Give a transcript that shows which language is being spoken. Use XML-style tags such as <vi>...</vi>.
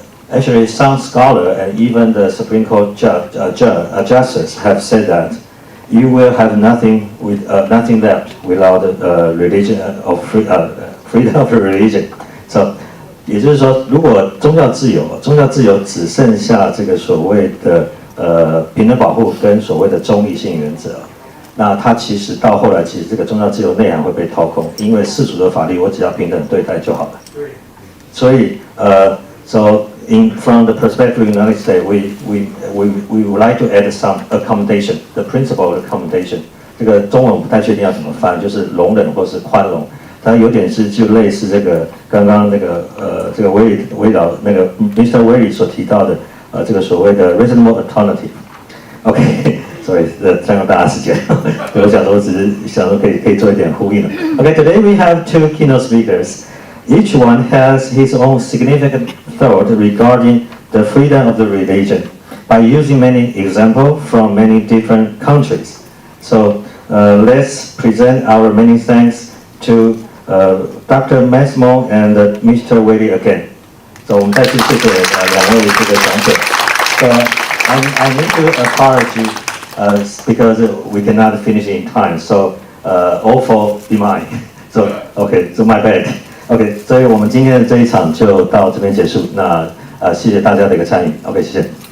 <en>Actually, some scholar and even the Supreme Court justice have said that you will have nothing left without religion of freedom of religion.</en> <zh>So, 也就是说，如果宗教自由只剩下这个所谓的平等保护跟所谓的中立性原则，那它其实到后来，其实这个宗教自由内涵会被掏空，因为世俗的法律我只要平等对待就好了。所以</zh> <en>so from the perspective of the United States, we would like to add some accommodation, the principle of accommodation.</en> <zh>这个中文我不太确定要怎么翻，就是容忍或是宽容。它有点是就类似这个刚刚那个这个围绕那个 Mr. Willie 所提到的这个所谓的</zh> <en>reasonable alternative.</en> <zh>OK， 所以占用大家时间，我想说只是想说可以做一点呼应了。</zh> <en>OK, today we have two keynote speakers. Each one has his own significant thought regarding the freedom of the religion by using many examples from many different countries. So let's present our many thanks to Dr. Massimo and Mr. Willie again.</en> <zh>So 我们再次谢谢两位这个讲者。</zh> <en>So I need to apologize because we cannot finish in time. So all for demand. So okay, so my bad.</en> <zh>OK， 所以我们今天的这一场就到这边结束。那谢谢大家的一个参与。 OK， 谢谢。</zh>